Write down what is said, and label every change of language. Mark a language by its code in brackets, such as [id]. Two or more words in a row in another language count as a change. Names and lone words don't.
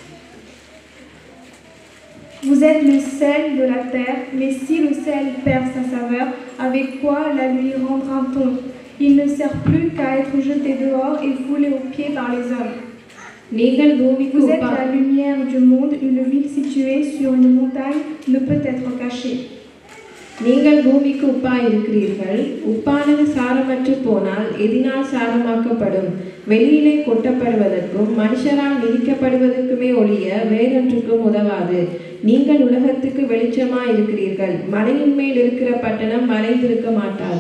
[fr] Vous êtes le sel de la terre, mais si le sel perd sa saveur, avec quoi la lui rendra-t-on? Il ne sert plus qu'à être jeté dehors et foulé aux pieds par les hommes. Vous êtes la lumière du monde, une ville située sur une montagne ne peut être cachée. [ta] நீங்கள் பூமிக்கு உப்பாய் இருக்கிறீர்கள். உப்பானது சாரமற்று போனால் எதினால் சாரமாக்கப்படும்? வெளியிலே கொட்டப்படுவதற்கும் மனுஷரால் மிதிக்கப்படுவதற்குமே ஒழிய வேறொன்றுக்கும் உதவாது. நீங்கள் உலகத்துக்கு வெளிச்சமாய் இருக்கிறீர்கள். மலையின் மேல் இருக்கிற பட்டணம் மறைந்திருக்க மாட்டாது.